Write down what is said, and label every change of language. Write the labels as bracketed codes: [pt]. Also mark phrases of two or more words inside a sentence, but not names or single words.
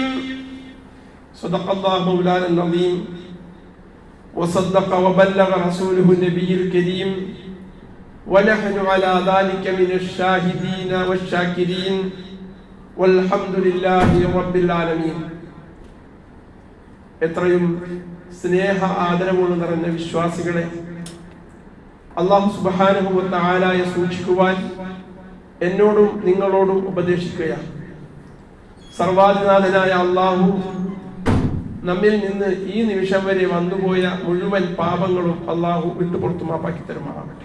[ar] صدق الله مولانا العظيم وصدق وبلغ رسوله النبي الكريم ونحن على ذلك من الشاهدين والشاكرين والحمد لله رب العالمين. [ml] എത്രയും സ്നേഹ ആദരവുകൾ നിറഞ്ഞ വിശ്വാസികളെ, അല്ലാഹു [ar] سبحانه وتعالى [ml] സൂക്ഷിക്കുവാൻ എന്നോടും നിങ്ങളോടും ഉപദേശിക്കുകയാണ്. സർവാധിനാഥനായ അല്ലാഹു നമ്മിൽ നിന്ന് ഈ നിമിഷം വരെ വന്നുപോയ മുഴുവൻ പാപങ്ങളും അല്ലാഹു വിട്ടുപുറത്തു മാപ്പാക്കി തരുമാറാവട്ടെ.